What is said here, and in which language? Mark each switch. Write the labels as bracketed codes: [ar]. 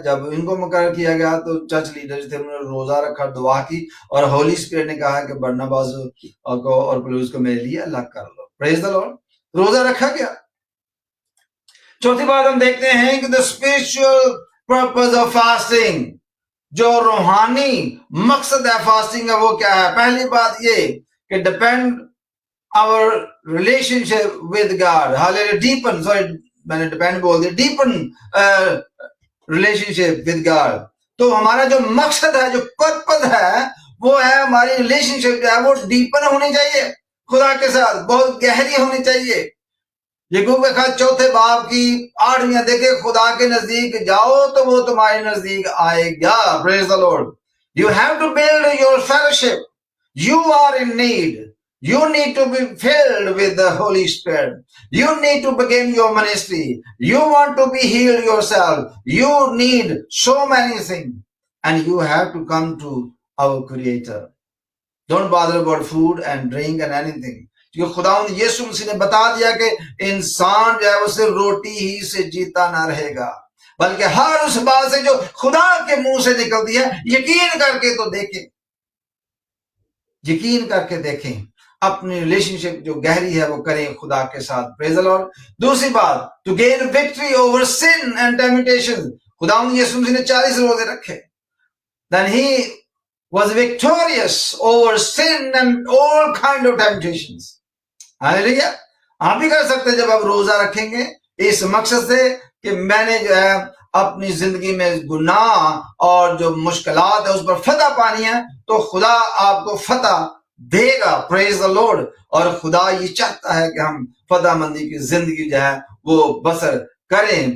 [ur] جب ان کو مقرر کیا گیا تو چرچ لیڈر تھے، انہوں نے روزہ رکھا، دعا کی، اور ہولی اسپرٹ نے کہا کہ برناباس کو اور پولس کو میرے لیے الگ کر لو. [en] Praise the Lord. [ur] روزہ رکھا گیا. چوتھی بات ہم دیکھتے ہیں کہ [en] the spiritual purpose of fasting، [ur] جو روحانی مقصد ہے فاسٹنگ کا وہ کیا ہے؟ پہلی بات یہ کہ [en] Depend our relationship with God. Hallelujah. Deepen, sorry [ur] میں نے ڈیپینڈ بول دیا، [en] deepen relationship with God. [ur] تو ہمارا جو مقصد ہے، جو پرپز ہے، وہ ہے ہماری ریلیشن شپ جو ہے وہ ڈیپن ہونی چاہیے خدا کے ساتھ، بہت گہری ہونی چاہیے. یعقوب کے خط 4 باب کی 8ویں دیکھے، خدا کے نزدیک جاؤ تو وہ تمہارے نزدیک آئے گا. [en] Praise the Lord. You have to build your fellowship. You are in need. You need to be filled with the Holy Spirit. You need to begin your ministry. You want to be healed yourself. You need so many things. And you have to come to our Creator. Don't bother about food and drink and anything. [ur] کیونکہ خداوند یسوع مسیح نے بتا دیا کہ انسان جو ہے وہ صرف روٹی ہی سے جیتا نہ رہے گا، بلکہ ہر اس بات سے جو خدا کے منہ سے نکلتی ہے. یقین کر کے تو دیکھیں، یقین کر کے دیکھیں. اپنی ریلیشن شپ جو گہری ہے وہ کریں خدا کے ساتھ. [en] Praise the Lord. [ur] دوسری بات, [en] To gain victory over sin and temptation. [ur] خداوند یسوع مسیح نے 40 روزے رکھے. [en] Then he was victorious over sin and all kind of temptations. Hallelujah. [ur] آپ بھی کر سکتے ہیں جب آپ روزہ رکھیں گے اس مقصد سے کہ میں نے جو ہے اپنی زندگی میں گناہ اور جو مشکلات ہے اس پر فتح پانی ہے, تو خدا آپ کو فتح دے گا. [en] Praise the lord. [ur] اور خدا یہ چاہتا ہے کہ ہم فتح مندی کی زندگی جو ہے وہ بسر کریں.